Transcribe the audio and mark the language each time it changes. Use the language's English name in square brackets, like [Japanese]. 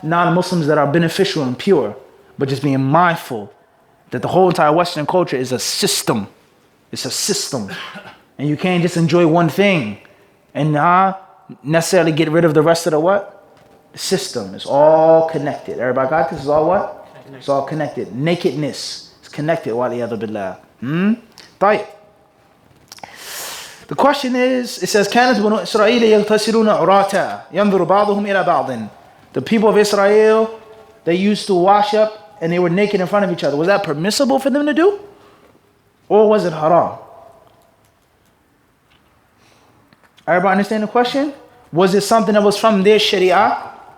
[English] Non-Muslims that are beneficial and pure. But just being mindful that the whole entire Western culture is a system. It's a system. And you can't just enjoy one thing and necessarily get rid of the rest of the what? The system. It's all connected. Everybody got this? It's all what? It's all connected. Nakedness is connected. [Arabic] Waliyadhu billah. طيب. [English] The question is, it says, [Arabic] كانت بنو إسرائيل يغتسلون عراتا ينظر بعضهم إلى بعض. [English] The people of Israel, they used to wash up and they were naked in front of each other. Was that permissible for them to do? Or was it haram? Everybody understand the question? Was it something that was from their sharia?